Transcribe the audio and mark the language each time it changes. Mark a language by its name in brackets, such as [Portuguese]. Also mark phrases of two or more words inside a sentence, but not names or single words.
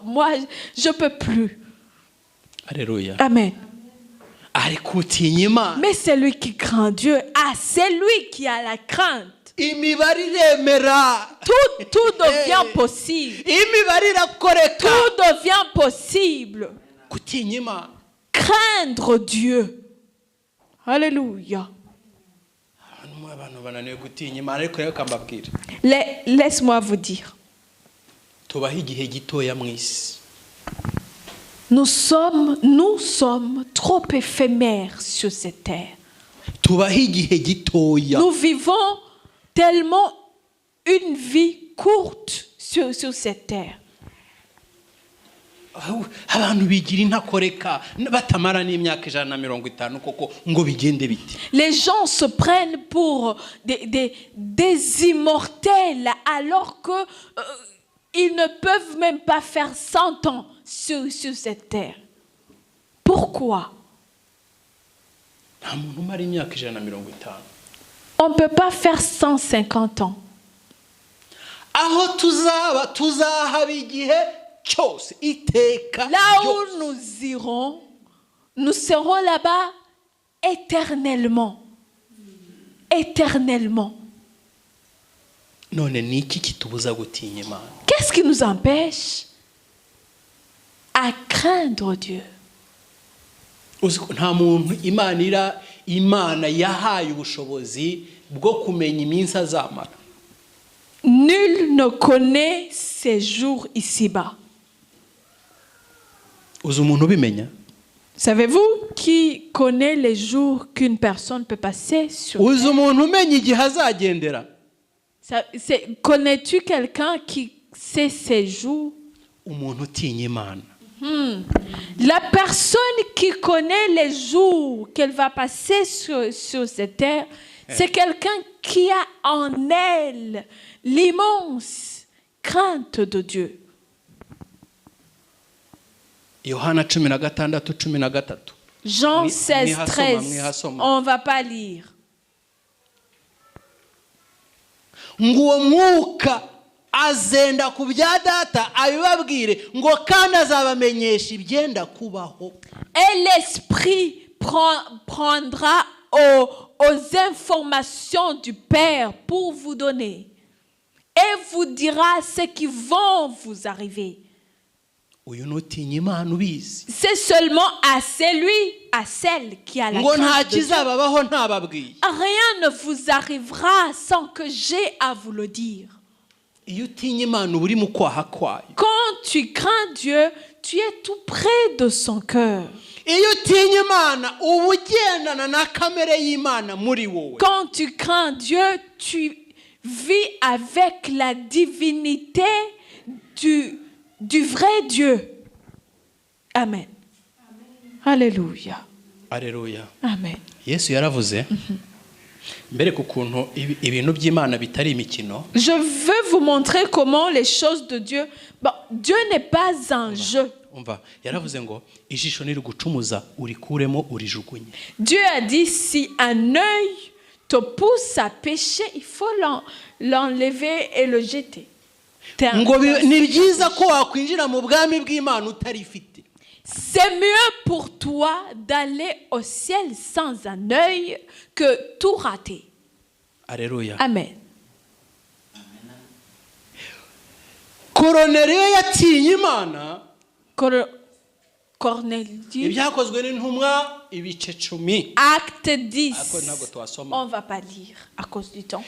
[French] Moi, je ne peux plus. Alléluia. Amen. [Kinyarwanda] Ariko utinya Imana. [French] Mais c'est lui qui craint Dieu. Ah, c'est lui qui a la crainte. [Kinyarwanda] Imibare iremera. [French] Tout devient possible. [Kinyarwanda] Imibare irakoreka. [French] Tout devient possible. [Kinyarwanda] Gutinya Imana. [French] Craindre Dieu. Alléluia. [Kinyarwanda] Abantu bananiwe gutinya Imana, ariko rero kambabwira. [French] Laisse-moi vous dire. [Kinyarwanda] Tubaho igihe gitoya mu isi. [French] Nous sommes trop éphémères sur cette terre. [Kinyarwanda] Tubaho igihe gitoya. [French] Nous vivons tellement une vie courte sur cette terre. [Kinyarwanda] abantu bigira intakoreka batamara n'imyaka 150 koko ngo bigende biti. [French] Les gens se prennent pour des immortels alors que ils ne peuvent même pas faire 100 ans sur cette terre. Pourquoi? [Kinyarwanda] Nta muntu umara imyaka 150. [French] On ne peut pas faire 150 ans. [Kinyarwanda] Aho tuzahaba igihe cyose iteka. [French] Là où nous irons, nous serons là-bas éternellement. Éternellement. [Kinyarwanda] None ni iki kitubuza gutinya Imana? [French] Qu'est-ce qui nous empêche à craindre Dieu? [Kinyarwanda] Uziko nta muntu Imana yahaye ubushobozi bwo kumenya iminsi azamara. [French] Nul ne connaît ses jours ici-bas. [Kinyarwanda] Uzi umuntu ubimenya? [French] Savez-vous qui connaît les jours qu'une personne peut passer sur [Kinyarwanda] Uzi [French] terre? [Kinyarwanda] umuntu umenya igihe azagendera? [French] Connais-tu quelqu'un qui sait ses jours? [Kinyarwanda] Umuntu utinya Imana. [French] La personne qui connaît les jours qu'elle va passer sur cette terre, c'est quelqu'un qui a en elle l'immense crainte de Dieu. [Kinyarwanda] Yohana 16:13. [French] Jean [Kinyarwanda] Mwi- [French] 16, [Kinyarwanda] mwihasoma, 13. mwihasoma. [French] On ne va pas lire. [Kinyarwanda] Ngo uwo mwuka azenda ku bya data abibabwire ngo kandi azabamenyesha ibyenda kubaho. [French] Et l'Esprit prendra aux informations du Père pour vous donner et vous dira ce qui vont vous arriver. [Kinyarwanda] Uyu nutinya Imana ubizi. [French] C'est seulement à celui, à celle qui a la [Kinyarwanda] Ngo nta [French] crainte de Dieu. [Kinyarwanda] kizababaho ntababwiye. [French] Rien ne vous arrivera sans que j'ai à vous le dire. [Kinyarwanda] Iyo utinya Imana uba uri mu kwaha kwayo. [French] Quand tu crains Dieu, tu es tout près de son cœur. [Kinyarwanda] Iyo utinya Imana uba ugendana na kamere y'Imana muri wowe. [French] Quand tu crains Dieu, tu vis avec la divinité du vrai Dieu. Amen. Alléluia. Alleluia. Amen. [Kinyarwanda] Yesu yaravuze mbere ku kuntu ibintu by'Imana bitari imikino. [French] Je veux vous montrer comment les choses de Dieu... Bon, Dieu n'est pas un jeu. [Kinyarwanda] Umva yaravuze ngo ijisho niri gucumuza urikuremo urijugunye. [French] Dieu a dit, si un œil te pousse à pécher, il faut l'enlever et le jeter. [Kinyarwanda] Ngo ni byiza ko wakwinjira mu bwami bw'Imana utarifite. [French] C'est mieux pour toi d'aller au ciel sans un œil que tout rater. Alleluia. Amen. [Kinyarwanda] Korneliyo yatinye Imana. [French] Cornelius, [Kinyarwanda] Ibyakozwe n'intumwa ibice 10. [French] acte 10. [Kinyarwanda] Ako ntabwo twasoma. [French] On ne va pas lire à cause du temps.